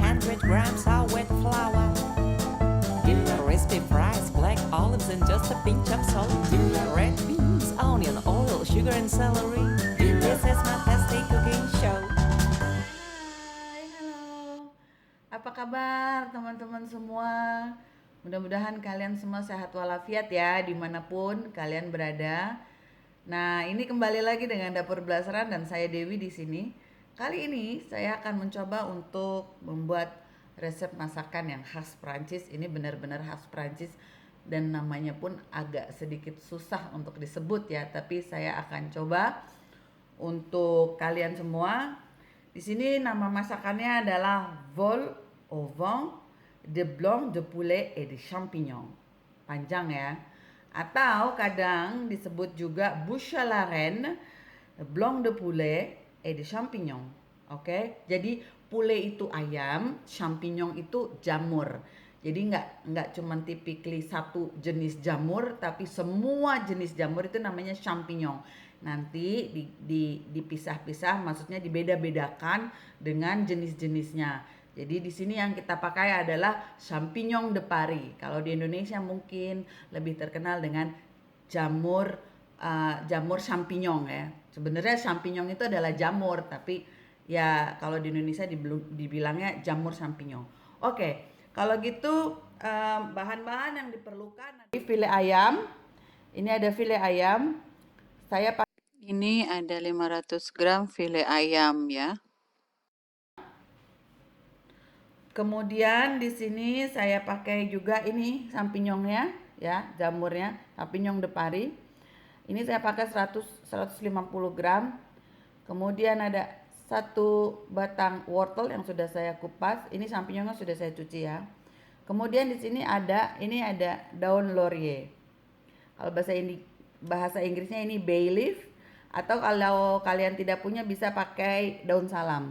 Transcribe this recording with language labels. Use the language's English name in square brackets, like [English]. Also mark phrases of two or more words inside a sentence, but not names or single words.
[English] 200 grams of wet flour. Give me crispy fries, black olives, and just a pinch of salt. Give me red beans, onion, oil, sugar, and celery. This is my tasty cooking show. [Indonesian] Hai, halo. Apa kabar teman-teman semua? Mudah-mudahan kalian semua sehat walafiat ya dimanapun kalian berada. Nah, ini kembali lagi dengan Dapur Belasaran dan saya Dewi di sini. Kali ini saya akan mencoba untuk membuat resep masakan yang khas Prancis. Ini benar-benar khas Prancis dan namanya pun agak sedikit susah untuk disebut ya, tapi saya akan coba untuk kalian semua. Di sini nama masakannya adalah [French] vol au vent de blanc de poulet et de champignons. [Indonesian] Panjang ya. Atau kadang disebut juga [French] bouche à la reine, blanc de poulet et de champignons. [Indonesian] Oke, jadi poulet itu ayam, champignon itu jamur. Jadi nggak cuman typically satu jenis jamur, tapi semua jenis jamur itu namanya champignon. Nanti dipisah-pisah, maksudnya dibeda-bedakan dengan jenis-jenisnya. Jadi di sini yang kita pakai adalah [French] champignon de Paris. [Indonesian] Kalau di Indonesia mungkin lebih terkenal dengan jamur jamur champignon ya. Sebenarnya champignon itu adalah jamur, tapi ya kalau di Indonesia dibilangnya jamur champignon. Oke, kalau gitu bahan-bahan yang diperlukan file ayam. Ini ada file ayam. Saya pakai ini ada 500 gram file ayam ya. Kemudian di sini saya pakai juga ini champignonnya ya, jamurnya, [French] champignon de Paris. [Indonesian] Ini saya pakai 150 gram. Kemudian ada satu batang wortel yang sudah saya kupas. Ini champignonnya sudah saya cuci ya. Kemudian di sini ada daun laurier. Kalau bahasa Inggrisnya ini [English] bay leaf, [Indonesian] atau kalau kalian tidak punya bisa pakai daun salam.